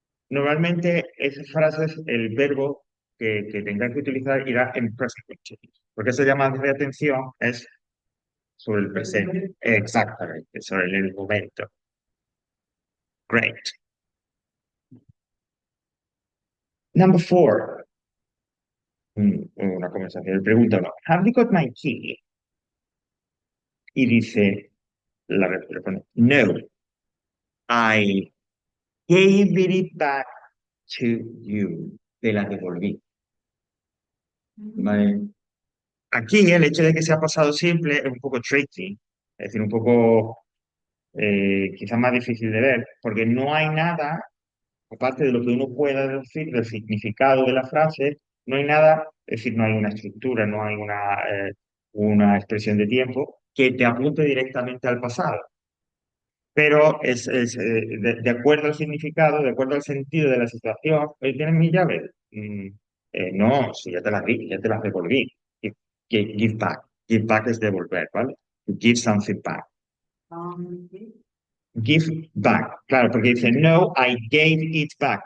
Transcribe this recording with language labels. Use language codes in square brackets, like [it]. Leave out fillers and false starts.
[es] Normalmente esas frases, el verbo que tengáis que utilizar irá en present continuous, porque esa llamada de atención es sobre el presente, exactamente, sobre el momento. Great. Number four, una conversación. Le pregunta, no, [en] have you got my key? [es] Y dice, responde, no, [en] I gave it back to you. [es] Te la devolví. ¿Vale? aquí el hecho de que sea pasado simple es un poco tricky, es decir, un poco quizás más difícil de ver, porque no hay nada, aparte de lo que uno pueda decir del significado de la frase, no hay nada, es decir, no hay una estructura, no hay una expresión de tiempo que te apunte directamente al pasado. Pero de acuerdo al significado, de acuerdo al sentido de la situación, ¿tienes mi llave? No, si ya te las di, ya te las devolví. [en] Give, give back. [es] Give back es devolver, ¿vale? [en] To give something back. Give back. [es] Claro, porque dice, no, [en] I gave it back.